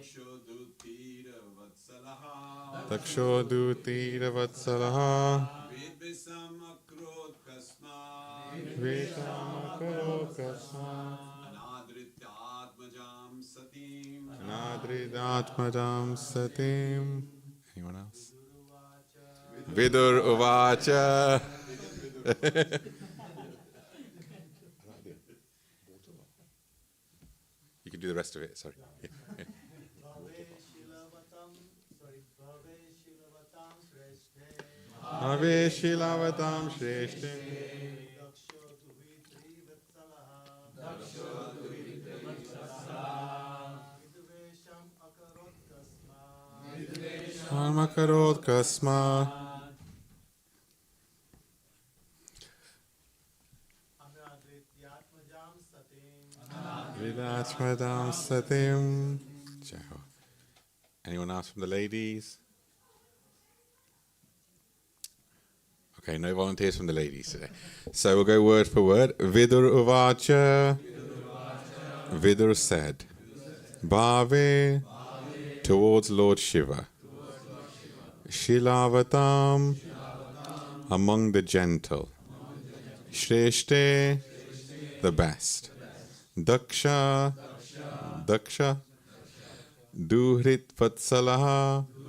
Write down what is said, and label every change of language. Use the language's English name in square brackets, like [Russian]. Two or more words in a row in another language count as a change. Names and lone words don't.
[Sanskrit] Daksho Dutira Vatsalaha Vidvesham Akarot Kasma Anadridatmajam Satim. [English] Anyone else? [Sanskrit] Vidur Uvacha. [English] You can do the rest of it, sorry. Yeah. [Sanskrit] Bhave Shilavatam Shreshte Amakarot kasma. Vilatmadam satim. [English] Anyone else from the ladies? Okay, no volunteers from the ladies today. So we'll go word for word. Vidur uvacha. Vidur said. Bhave. Towards Lord Shiva. Shilavatam. Among the gentle. Shreshte. The best. Daksha. [Sanskrit] Daksha. Duhrit Vatsalaha.